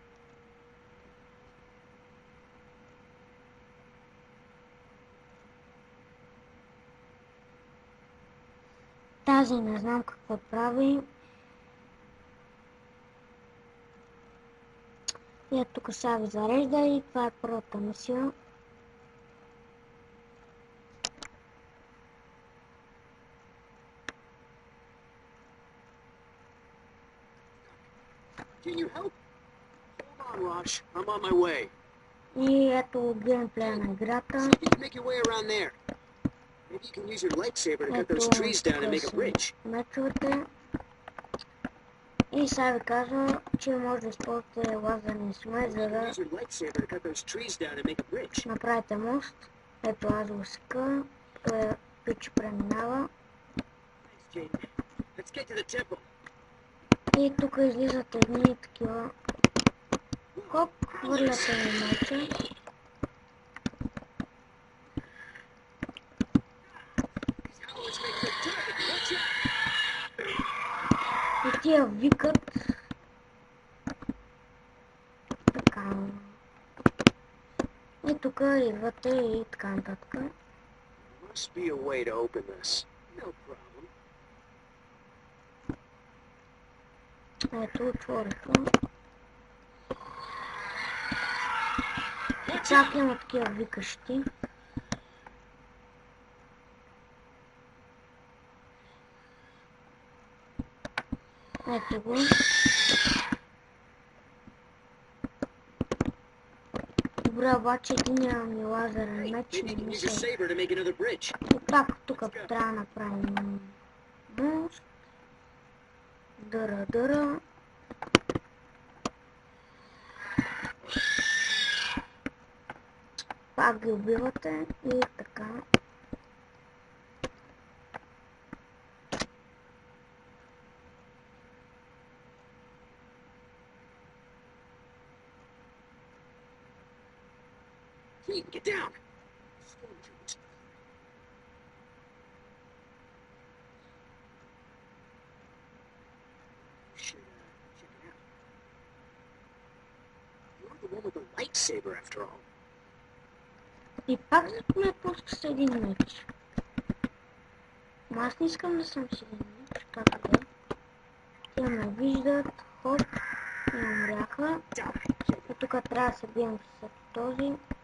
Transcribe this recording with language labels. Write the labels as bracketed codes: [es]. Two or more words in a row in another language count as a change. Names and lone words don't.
[bg] Тази не знам какво прави. И тук сега ви зарежда и това е първата мисия. [en] Can you help? Hold on, Rosh. I'm on my way. [bg] И ето геймплея на играта. [en] See if you can make your way around there. Maybe you can use your lightsaber to cut those trees down and make a bridge. [bg] Мечовете. И сега ви казва, че може да използвате лазерни смет, за да [en] Use your lightsaber to cut those trees down and make a bridge. [bg] направите мост. Ето аз го сека. Пич преминава. [en] Thanks, Jane. Let's get to the temple. [bg] И тук излизат едни такива. Хоп, хвърляте ми меча. [en] These Howlers make good target. Watch out. [bg] И тия викат. Така. И тук идвате и така нататък. [en] Must be a way to open this. No problem. [bg] Ето, отвориха. Чак има такива викащи. Ето го. Добре, обаче единия ми лазерен меч [en] Maybe [bg] не [en] you can [bg] ми [en] use your [bg] се... [en] saber to make another bridge. [bg] И пак тук трябва да направим буст. Дъра. Пак ги убивате и така. [en] Jane, get down. Stormtroopers. Should check it out. You're the one with the lightsaber, after all. [bg] И пак ме пуска с един меч. Ама аз не искам да съм с един меч, как да? Те ме виждат, хоп, и умряха. И тук трябва да се бием с този.